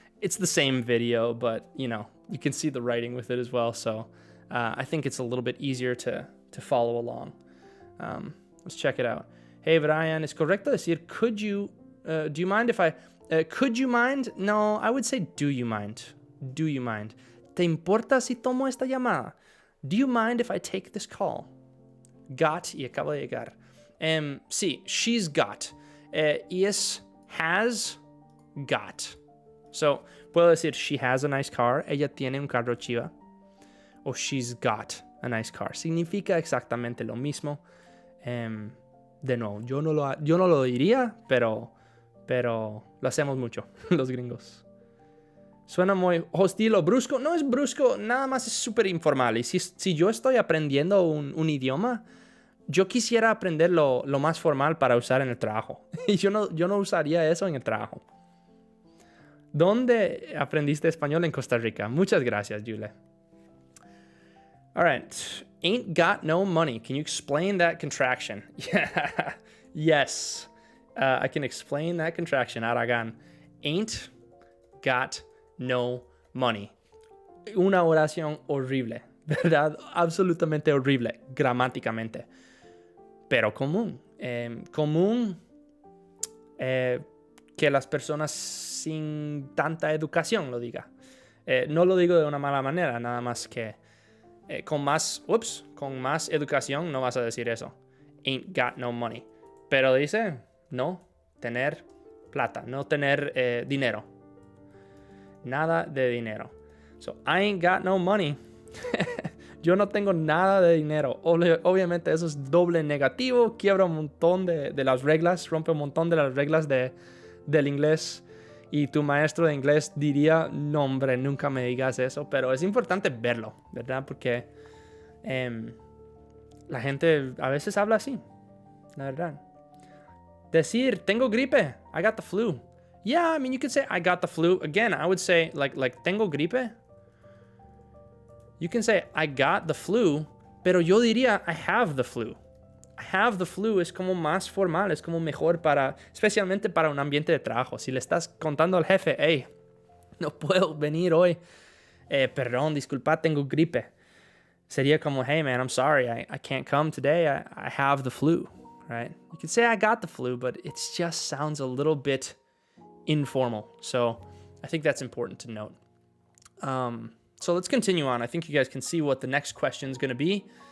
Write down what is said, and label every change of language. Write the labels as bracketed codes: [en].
[en] It's the same video, but, you can see the writing with it as well. So I think it's a little bit easier to follow along. Let's check it out. Hey, Brian, [es] ¿es correcto decir, [en] could you, do you mind if I, could you mind? No, I would say, do you mind? Do you mind? [es] ¿Te importa si tomo esta llamada? [en] Do you mind if I take this call? Got [es] y acabo de llegar. Sí, [en] she's got. Y es has got. So, [es] puedo decir, [en] she has a nice car. [es] Ella tiene un carro chiva. O [en] she's got a nice car. [es] Significa exactamente lo mismo. De nuevo, yo no lo diría, pero lo hacemos mucho, los gringos. Suena muy hostil o brusco. No es brusco, nada más es súper informal. Y si yo estoy aprendiendo un idioma, yo quisiera aprender lo más formal para usar en el trabajo. Y yo no usaría eso en el trabajo. ¿Dónde aprendiste español? En Costa Rica. Muchas gracias, Julia. [en] All right. Ain't got no money. Can you explain that contraction? Yeah. Yes. I can explain that contraction. Aragan. Ain't got no money. [es] Una oración horrible, ¿verdad? Absolutamente horrible, gramáticamente. Pero común. Común que las personas sin tanta educación lo diga. No lo digo de una mala manera, nada más que con más educación no vas a decir eso. [en] Ain't got no money. [es] Pero dice no tener plata, no tener dinero. Nada de dinero. [en] So, I ain't got no money. [es] Yo no tengo nada de dinero. Obviamente eso es doble negativo. Quiebra un montón de las reglas. Rompe un montón de las reglas del inglés. Y tu maestro de inglés diría, no hombre, nunca me digas eso. Pero es importante verlo, ¿verdad? Porque la gente a veces habla así, la verdad. Decir, tengo gripe. [en] I got the flu. Yeah, I mean, you could say, I got the flu. Again, I would say, like [es] tengo gripe. [en] You can say, I got the flu, [es] pero yo diría, [en] I have the flu. I have the flu [es] es como más formal, es como mejor especialmente para un ambiente de trabajo. Si le estás contando al jefe, hey, no puedo venir hoy. Perdón, disculpa, tengo gripe. [en] Sería como, hey man, I'm sorry, I can't come today. I have the flu, right? You could say I got the flu, but it just sounds a little bit informal. So I think that's important to note. So let's continue on. I think you guys can see what the next question is going to be.